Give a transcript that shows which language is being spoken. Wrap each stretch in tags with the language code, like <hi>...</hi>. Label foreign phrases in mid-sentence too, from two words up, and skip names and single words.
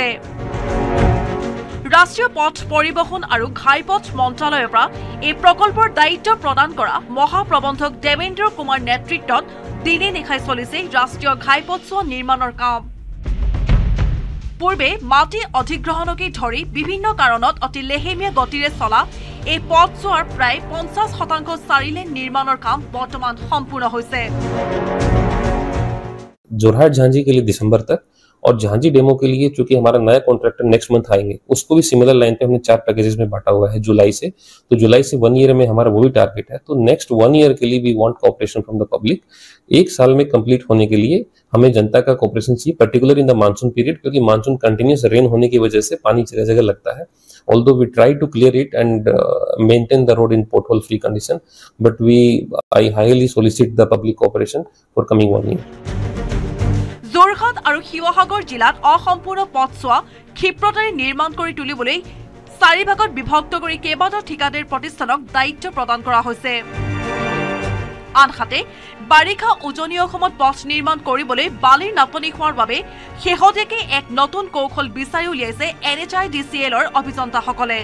<as>ৰাষ্ট্ৰীয় পথ পৰিবহণ আৰু ঘাইপথ মন্ত্ৰালয়ৰ পৰা এই প্ৰকল্পৰ দায়িত্ব প্ৰদান কৰা মহাপ্ৰবন্ধক দেৱেন্দ্ৰ কুমাৰ নেতৃত্বত দিনে নিশাই চলিছে ৰাষ্ট্ৰীয় ঘাইপথছোৱা নিৰ্মাণৰ কাম। পূৰ্বে মাটি অধিগ্ৰহণকে ধৰি বিভিন্ন কাৰণত অতি লেহেমীয়া গতিৰে চলা এই পথছোৱাৰ প্ৰায় 50% 4 লেন নিৰ্মাণৰ কাম বৰ্তমান সম্পূৰ্ণ হৈছে।</as> <hi>जोरहाट झांझी के लिए दिसंबर तक और झांझी डेमो के लिए चूंकि हमारा नया</hi> <en>contractor next month</en> <hi>आएंगे, उसको भी</hi> <en>similar line</en> <hi>पे हमने 4 पैकेजेस में बांटा हुआ है जुलाई से। तो जुलाई से 1 ईयर में हमारा वही टारगेट है। तो नेक्स्ट 1 ईयर के लिए</hi> <en>we want cooperation from the public.</en> <hi>1 साल में कंप्लीट होने के लिए हमें जनता का कोऑपरेशन चाहिए,</hi> <en>particular in the monsoon period,</en> <hi>क्योंकि</hi> <en>monsoon continuous rain</en> <hi>होने की वजह से पानी जगह जगह लगता है।</hi> <en>Although we try to clear it and maintain the road in pothole free condition, but I highly solicit the public cooperation for coming 1 year.</en> <as>যোৰহাট আৰু শিৱসাগৰ জিলাত অসম্পূৰ্ণ পথছোৱা ক্ষিপ্ৰতাৰে নিৰ্মাণ কৰি তুলিবলৈ 4 ভাগত বিভক্ত কৰি কেইবাটাও ঠিকাদাৰ প্ৰতিষ্ঠানক দায়িত্ব প্ৰদান কৰা হৈছে। আনহাতে বাৰিষা উজনি অসমত পথ নিৰ্মাণ কৰিবলৈ বালিৰ নাটনি হোৱাৰ বাবে শেহতীয়াকৈ এক নতুন কৌশল বিচাৰি উলিয়াইছে NHIDCLৰ অভিযন্তাসকলে।</as>